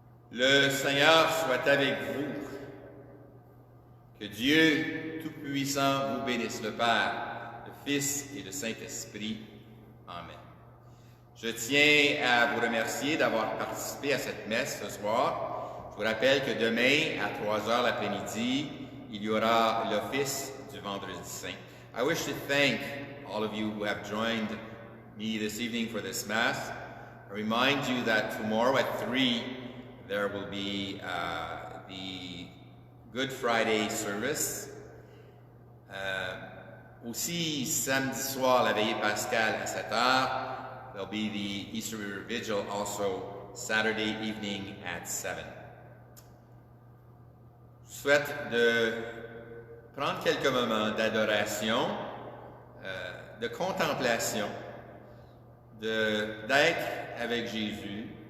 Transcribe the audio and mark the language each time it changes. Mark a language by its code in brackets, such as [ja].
[fr] Le Seigneur soit avec vous. Que Dieu Tout-Puissant vous bénisse, le Père, le Fils et le Saint-Esprit. Amen. Je tiens à vous remercier d'avoir participé à cette messe ce soir. Je vous rappelle que demain, à 3h l'après-midi, il y aura l'office du Vendredi Saint. [en] I wish to thank all of you who have joined me this evening for this Mass. I remind you that tomorrow at 3, there will be the Good Friday service. [fr] Aussi, samedi soir, la veillée pascale à 7h. [en] There'll be the Easter Vigil also Saturday evening at 7. [fr] Je souhaite de prendre quelques moments d'adoration, de contemplation, d'être avec Jésus.